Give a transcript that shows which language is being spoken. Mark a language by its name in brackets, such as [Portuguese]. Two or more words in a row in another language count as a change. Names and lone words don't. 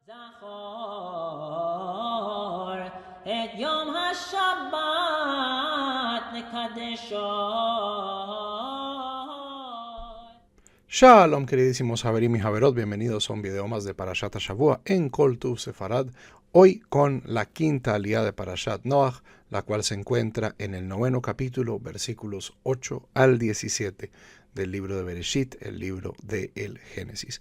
[Hebrew] את יום השבת לקדשו. [Spanish] Shalom, queridísimos Haverim y Haverot, bienvenidos a un video más de [Hebrew] פרשת השבוע [Spanish] en Kol Tuv Sefarad, hoy con la quinta aliyá de Parashat Noach, la cual se encuentra en el 9º capítulo, versículos 8 al 17 del libro de Bereshit, el libro de el Génesis.